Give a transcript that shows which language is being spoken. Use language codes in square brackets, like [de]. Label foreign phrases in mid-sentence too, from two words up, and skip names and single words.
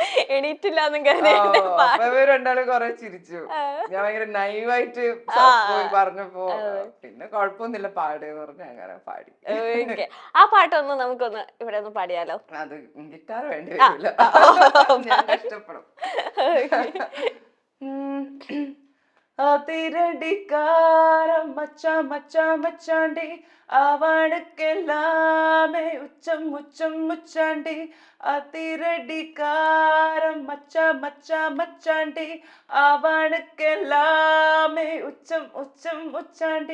[ml] എണീറ്റില്ലാന്നും ആ, കരുതി അപ്പൊ ഇവര് രണ്ടാളും കൊറേ ചിരിച്ചു. ഞാൻ ഭയങ്കര നൈവായിട്ട് പോയി പറഞ്ഞപ്പോ പിന്നെ കുഴപ്പമൊന്നുമില്ല പാട് എന്ന് പറഞ്ഞ് അങ്ങനെ പാടി. ഓക്കെ, ആ പാട്ടൊന്ന് നമുക്കൊന്ന് ഇവിടെ ഒന്ന് പാടിയാലോ? അത് ഗിറ്റാർ വേണ്ടി വരില്ല, ഞാൻ കഷ്ടപ്പെടും. [ta] அதிரடிக்காரம் மச்சான் மச்சான் மச்சாண்டி அவனுக்கெல்லாமே உச்சம் உச்சம் முச்சாண்டி. அதிரடிக்காரம் மச்சான் மச்சான் மச்சாண்டி அவனுக்கெல்லாமே உச்சம் உச்சம் முச்சாண்டி.